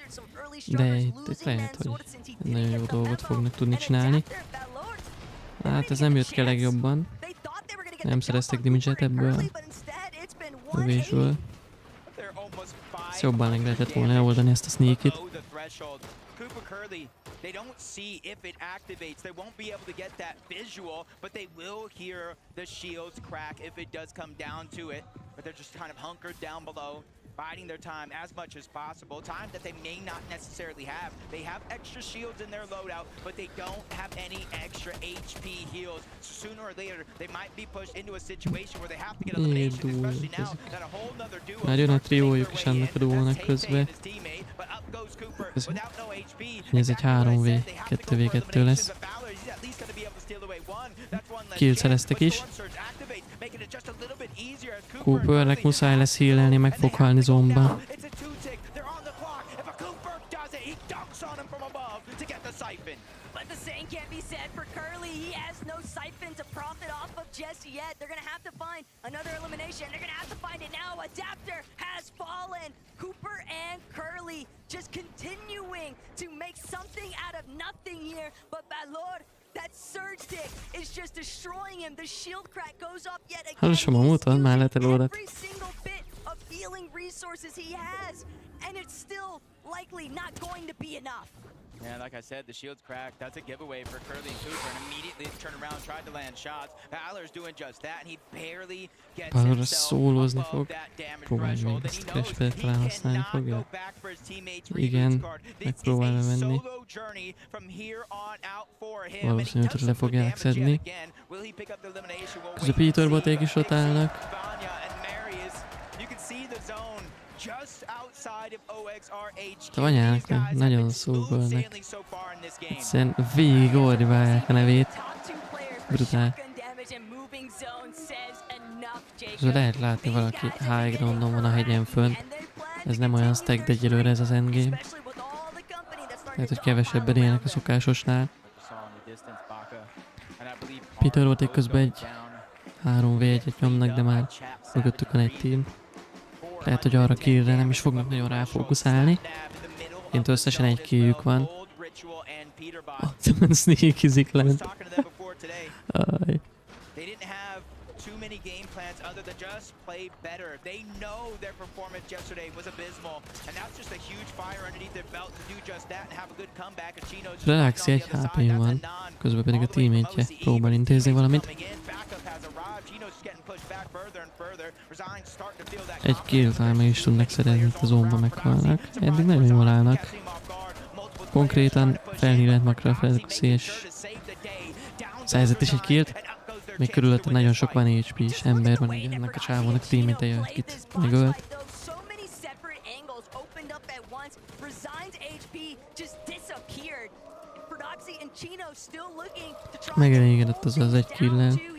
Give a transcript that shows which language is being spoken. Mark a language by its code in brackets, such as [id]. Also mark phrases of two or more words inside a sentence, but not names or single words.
[hu] De itt lehet, hogy nagyon jó dolgot fognak tudni csinálni. Hát ez nem jött ki legjobban. Nem szereztek damage-et ebből. Lövésből. Ezt jobban meg lehetett volna eloldani ezt a sneakit. [en] They don't see if it activates. They won't be able to get that visual, but they will hear the shields crack if it does come down to it. But they're just kind of hunkered down below, biding their time as much as possible. Time that they may not necessarily have. They have extra shields in their loadout, but they don't have any extra HP heals. So sooner or later, they might be pushed into a situation where they have to get elimination, especially now that a whole nother duo. [hu] Már jön a triójuk is annak a duónak közben. Ez egy 3v, 2v2 lesz. Kill szereztek is. Coopernek muszáj lesz healelni, meg fog halni zomba. [en] Just yet. They're gonna have to find another elimination. They're gonna have to find it now. Adapter has fallen. Cooper and Curly just continuing to make something out of nothing here. But Balor, That surge stick is just destroying him. The shield crack goes up yet again. [hu] Hallós a mamutod, már letelódott. [en] Every single bit of healing resources he has, and it's still likely not going to be enough. Yeah, like I said, the shield's cracked. That's a giveaway for Curly and Cooper, and immediately turned around and tried to land shots. Valor's doing just that, and he barely gets [hu] Valor [en] himself [hu] szólózni [en] above [hu] fog. [en] that damage [hu] Próbálj [en] threshold, [hu] még [en] and he [hu] ezt [en] knows [hu] Crash talán [en] he [hu] használni [en] cannot [hu] fogja. [en] go back for his teammates' [hu] Igen, [en] reboot card. This is [hu] megpróbálja [en] a [hu] venni. [en] solo journey from here on out for him, and he [hu] Valószínűleg [en] does [hu] le [en] some good [hu] fogják [en] damage [hu] szedni. [en] yet again. Will he pick up the elimination? We'll [hu] Közben [en] wait and [hu] Peter [en] see. [hu] boték is ott állnak. [en] Vanya and Marius, you can see the zone just outside of OXR HQ. [hu] Te anyának, [en] These guys have [hu] nagyon [en] been [hu] szógolnak. [en] smooth sailing so far in this game. [hu] Egyszerűen végig ordibálják a nevét. [en] Top two players for [hu] Brutál. [en] shotgun damage and moving zone says enough, Jacob. [hu] Közben lehet látni valaki [en] high groundon [hu] van a hegyen fönn. Ez nem olyan stack, de egyelőre ez az endgame. Lehet, hogy kevesebben élnek a szokásosnál. Peter volt közben egy 3v1-et nyomnak, de már mögöttük van egy team. Lehet, hogy arra killre nem is fognak nagyon ráfókuszálni. Kint összesen egy killjük van. Ott sneakizik lent. Aj. [en] They didn't have too many game plans other than just play better. They know their performance yesterday was abysmal, and that's just a huge fire underneath their belt to do just that and have a good comeback. And Chino's [hu] Relaxi egy HP-n van, közben pedig a teammate-je próbál intézni valamit. Egy kill time is tudnak szerezni, itt a zónba meghalnak. Eddig nagyon jól állnak. Konkrétan felhívett makra a Felixi és szerzett is egy killt. Még körülötte nagyon sok van HP és ember van, így ennek a csávónak a teammate-je, akit megölt. Megelégedett az egy kill-lel.